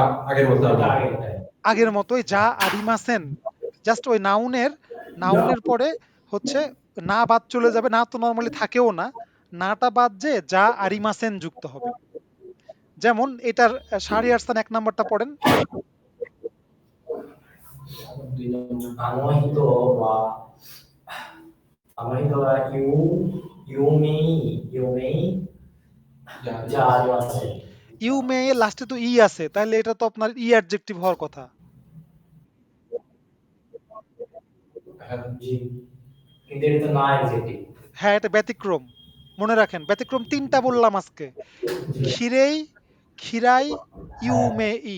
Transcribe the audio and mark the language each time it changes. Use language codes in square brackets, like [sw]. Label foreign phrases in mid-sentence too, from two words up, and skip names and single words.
[bn] আগের মতো ওটা আমি। আগেরটায়। আগের মতোই [ja] じゃありません. [bn] জাস্ট ওই নাউনের, নাউনের পরে হচ্ছে না বাদ চলে যাবে, না তো নরমালি থাকেও না, নাটা বাদ যে [ja] じゃありません [bn] যুক্ত হবে। যেমন এটার শাহরিয়ার খান ১ নাম্বারটা পড়েন। [ja] あの人は、あの人は有名 যা じゃありません。 [bn] ইউ মে এর লাস্টে তো ই আছে, তাহলে এটা তো আপনার ই অ্যাডজেক্টিভ হওয়ার কথা। জি। কিন্তু এটা তো না অ্যাডজেক্টিভ। হ্যাঁ, এটা ব্যতিক্রম। মনে রাখেন, ব্যতিক্রম ৩টা বললাম আজকে: খিরেই, খিরাই, ইউ মে ই।